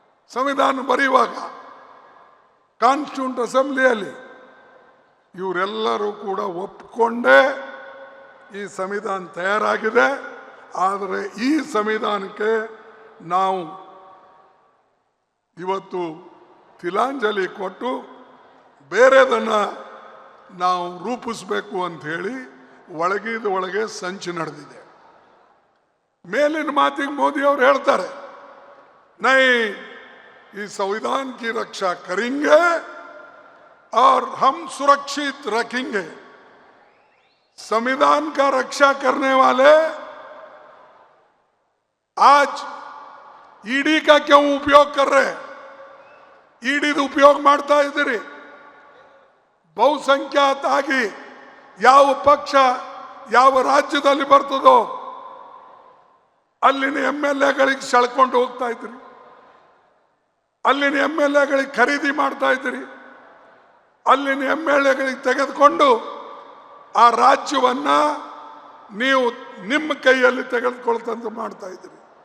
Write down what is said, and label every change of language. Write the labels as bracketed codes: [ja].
[kn] ಸಂವಿಧಾನ ಬರೆಯುವಾಗ ಕಾನ್ಸ್ಟಿಟ್ಯೂಂಟ್ ಅಸೆಂಬ್ಲಿಯಲ್ಲಿ ಇವರೆಲ್ಲರೂ ಕೂಡ ಒಪ್ಪಿಕೊಂಡೇ ಈ ಸಂವಿಧಾನ ತಯಾರಾಗಿದೆ. ಆದರೆ ಈ ಸಂವಿಧಾನಕ್ಕೆ ನಾವು ಇವತ್ತು ತಿಲಾಂಜಲಿ ಕೊಟ್ಟು ಬೇರೆದನ್ನು ನಾವು ರೂಪಿಸಬೇಕು ಅಂತ ಹೇಳಿ ಒಳಗೆ ಸಂಚು ನಡೆದಿದೆ. ಮೇಲಿನ ಮಾತಿಗೆ ಮೋದಿ ಅವರು ಹೇಳ್ತಾರೆ, ನೈ ಈ [hi] संविधान की रक्षा करेंगे और हम सुरक्षित रखेंगे. संविधान का रक्षा करने वाले आज ईडी का क्यों उपयोग कर रहे हैं? ईडी उपयोग [kn] ಮಾಡ್ತಾ ಇದ್ದೀರಿ. ಬಹುಸಂಖ್ಯಾತ ಆಗಿ ಯಾವ ಪಕ್ಷ ಯಾವ ರಾಜ್ಯದಲ್ಲಿ ಬರ್ತದೋ ಅಲ್ಲಿನ MLAಗಳಿಗೆ ಸೆಳ್ಕೊಂಡು ಹೋಗ್ತಾ ಇದ್ರಿ, ಅಲ್ಲಿನ MLAಗಳಿಗೆ ಖರೀದಿ ಮಾಡ್ತಾ ಇದ್ರಿ, ಅಲ್ಲಿನ MLAಗಳಿಗೆ ತೆಗೆದುಕೊಂಡು ಆ ರಾಜ್ಯವನ್ನ ನೀವು ನಿಮ್ಮ ಕೈಯಲ್ಲಿ ತೆಗೆದುಕೊಳ್ತಂತ ಮಾಡ್ತಾ ಇದ್ರಿ.